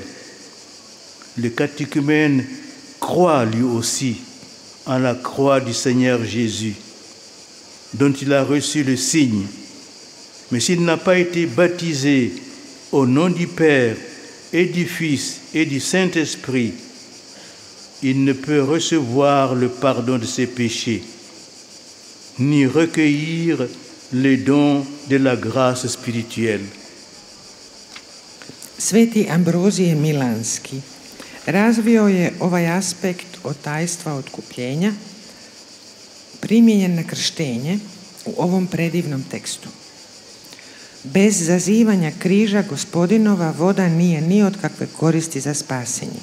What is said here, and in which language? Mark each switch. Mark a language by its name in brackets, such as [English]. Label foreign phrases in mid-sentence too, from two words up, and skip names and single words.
[French] Le catéchumène croit lui aussi en la croix du Seigneur Jésus, dont il a reçu le signe Mais s'il n'a pas été baptisé au nom du Père et du Fils et du Saint-Esprit, il ne peut recevoir le pardon de ses péchés, ni recueillir les dons de la grâce spirituelle. [Croatian] Sveti Ambrozije Milanski razvio je ovaj aspekt od tajstva otkupljenja primijenjen na krštenje u ovom predivnom tekstu. Bez zazivanja križa Gospodinova voda nije ni od kakve koristi za spasenje.